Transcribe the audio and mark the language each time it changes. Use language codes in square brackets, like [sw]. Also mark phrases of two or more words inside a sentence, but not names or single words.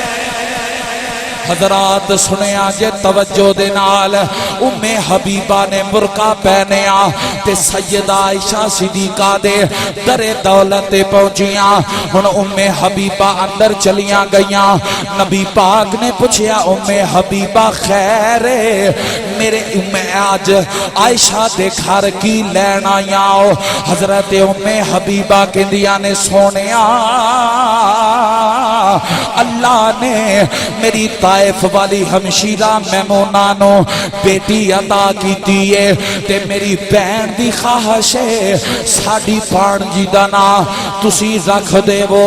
[pa] حضرات سنے آجے توجہ دے نال حبیبہ نے برقع پہنیا تے سیدہ عائشہ صدیقہ دے در دولت پہنچیاں ہن حبیبہ اندر چلیاں گئیاں نبی پاک نے پوچھیا حبیبہ خیر میرے آج عائشہ دے گھر کی لین آیا حضرت حبیبہ کے دیا نے سونیا اللہ نے میری طائف والی ہمشیرہ میمونہ نو بیٹی عطا کیتی ہے تے میری بہن دی خواہش ہے ساڈی بھانجی دا نام تسی رکھ دے وہ.